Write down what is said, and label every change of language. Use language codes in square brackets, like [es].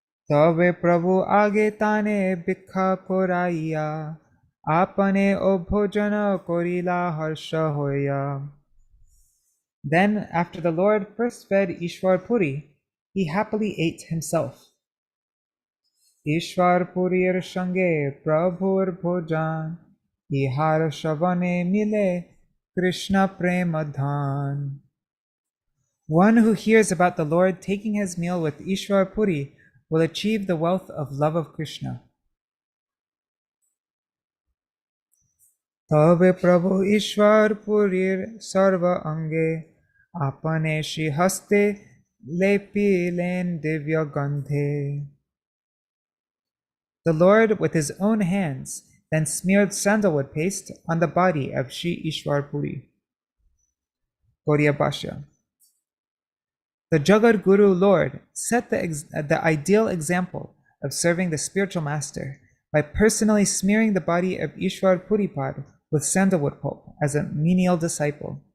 [bn] তবে প্রভু আগে তানে ভিক্ষা করাইয়া আপনে অভোজন করিলা হর্ষ হইয়া. [en] Then, after the Lord first fed Iśvara Purī, he happily ate himself. [bn] Iśvara Purīr সঙ্গে প্রভুর ভোজন ইহার শ্রবণে মিলে কৃষ্ণ প্রেম ধান. [en] One who hears about the Lord taking his meal with Iśvara Purī will achieve the wealth of love of Krishna. [bn] তবে প্রভু ঈশ্বর পুরীর সর্ব অঙ্গে আপনে শ্রী হস্তে লেপিলেন দিব্য গন্ধে. [en] The Lord, with his own hands, then smeared sandalwood paste on the body of Śrī Iśvara Purī. Gaudiya Bhashya. The Jagat Guru Lord set the ideal example of serving the spiritual master by personally smearing the body of Iśvara Puripad with sandalwood pulp as a menial disciple.